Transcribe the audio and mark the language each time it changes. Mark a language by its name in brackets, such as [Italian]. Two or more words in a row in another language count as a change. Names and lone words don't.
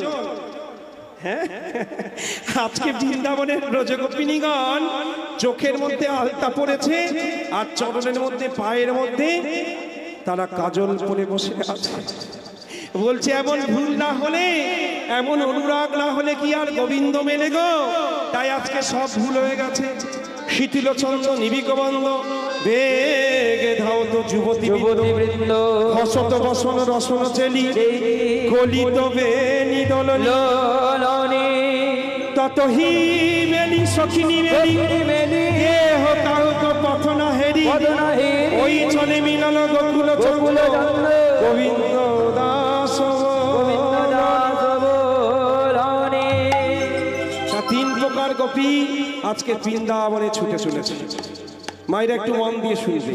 [Bangla] হ্যাঁ, আজকে বৃন্দাবনের ব্রজগোপিনীগণ চোখের মধ্যে আলতা পড়েছে, আর চরণের মধ্যে, পায়ের মধ্যে তারা কাজল পরে বসে আছে। বলছে এমন ভুল না হলে, এমন অনুরাগ না হলে কি আর গোবিন্দ মেলে গো? তাই আজকে সব ভুল হয়ে গেছে। শিথিল ছন্দ নিবিক বন্ধ, বেগে ধাও তো যুবতী যুবতী বৃন্দ, হসত বসন রসন চেলি, গলিত বেনি দোলনে, ততহি মেলি সখিনী মেলি, মেলি দেহ কাউক পথ না হেরি, ওই চলে মিলন গোকুল চকুল, গোবিন্দ দাস গোবিন্দ দাস বলনে। তিন প্রকার গোপী আজকে বৃন্দাবনে ছুটে চলেছে। মায়েরা একটু মন দিয়ে শুনবে।